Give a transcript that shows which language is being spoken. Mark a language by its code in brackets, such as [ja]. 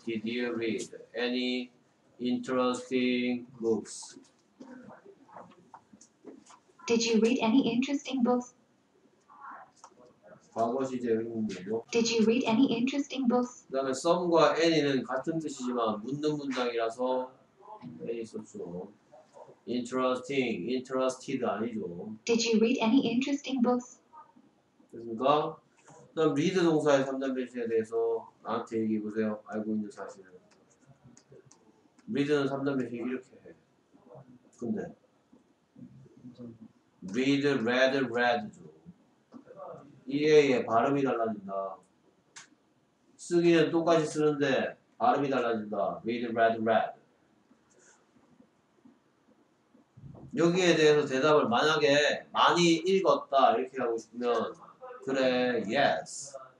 [en] Did you read any interesting books? Did you read any interesting books? [ko] 과거 시제 의문이고. [en] Did you read any interesting books? [ko] 그 다음에 some과 any는 같은 뜻이지만 묻는 문장이라서 any 썼죠. interesting, interested 아니죠. [en] Did you read any interesting books? [ko] 됐습니까? 그 다음 read 동사의 3단 변신에 대해서 나한테 얘기해보세요. 알고 있는 사실을. read는 3단 변신 이렇게 해. 근데 read, read, read죠. EA의 발음이 달라진다. 쓰기는 똑같이 쓰는데 발음이 달라진다. [en] read, read, read. [ko] 여기에 대해서 대답을 만약에 많이 읽었다 이렇게 하고 싶으면 그래, yes.